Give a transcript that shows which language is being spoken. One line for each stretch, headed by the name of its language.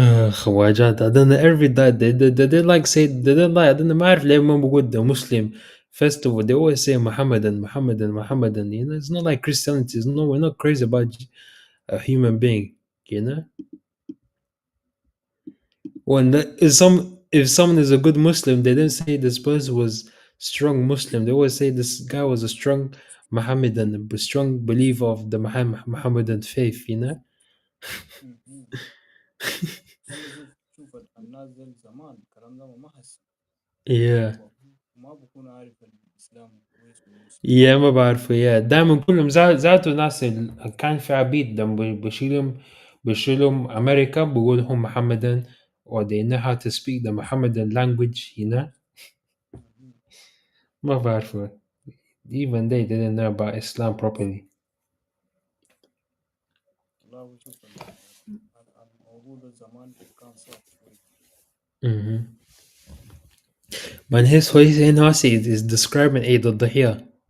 Arabic: خواجات
English: I don't know every day they like say they don't like I don't know
Arabic: ما أعرف ليه ما بقول
English: the Muslim festival they always say Muhammadan you know it's not like Christianity it's no we're not crazy about a human being you know when if someone is a good Muslim they don't say this person was strong Muslim they always say this guy was a strong Muhammadan a strong believer of the Muhammadan faith you know مهم.
Arabic: يلا شوف الناس دي زمان الكلام ده ما هسه yeah ما بكون عارف الإسلام كويس والمسلم يا ما بعرفه يا دائما كلهم ذاته ناس كان في عبيد لما بشيلهم أمريكا بقول هم محمدان
English: or they know how to speak the Mohammedan language you know مهم.
Arabic: ما بعرفه
English: even they didn't know about Islam properly
Arabic: والله شوف الموضوع ده زمان كان صعب شوي mm-hmm.
English: Man his هنا is describing Eid al-Dhiyah